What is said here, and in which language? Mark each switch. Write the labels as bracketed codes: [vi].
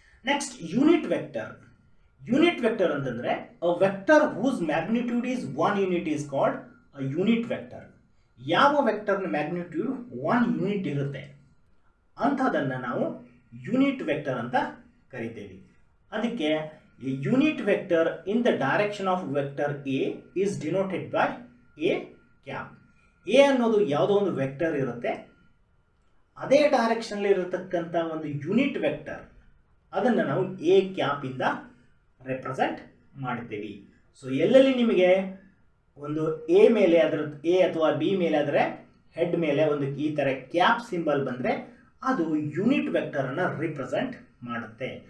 [en] Next unit vector. Unit vector [kn] ಅಂತಂದ್ರೆ [en] A vector whose magnitude is 1 unit is called a unit vector. [kn] ಯಾವ ವೆಕ್ಟರ್ನ magnitude 1 unit ಇರುತ್ತೆ ಅಂಥದನ್ನ ನಾವು unit vector ಅಂತ ಕರಿತೇವೆ. [en] ಅದಕ್ಕೆ a unit vector in the direction of vector A is denoted by A cap. [kn] A ಅನ್ನೋದು ಯಾವುದೋ ಒಂದು ವೆಕ್ಟರ್ ಇರುತ್ತೆ, ಅದೇ ಡೈರೆಕ್ಷನ್ ಇರತಕ್ಕಂಥ ಒಂದು ಯೂನಿಟ್ ವೆಕ್ಟರ್ ಅದನ್ನು ನಾವು A ಕ್ಯಾಪ್ ಇಂದ ರೆಪ್ರೆಸೆಂಟ್ ಮಾಡ್ತೀವಿ. ಸೊ ಎಲ್ಲೆಲ್ಲಿ ನಿಮಗೆ ಒಂದು ಎ ಮೇಲೆ ಅದರ ಎ ಅಥವಾ ಬಿ ಮೇಲೆ ಅದರ ಹೆಡ್ ಮೇಲೆ ಒಂದು ಈ ಥರ ಕ್ಯಾಪ್ ಸಿಂಬಲ್ ಬಂದರೆ ಅದು ಯೂನಿಟ್ ವೆಕ್ಟರನ್ನು ರಿಪ್ರೆಸೆಂಟ್ ಮಾಡುತ್ತೆ.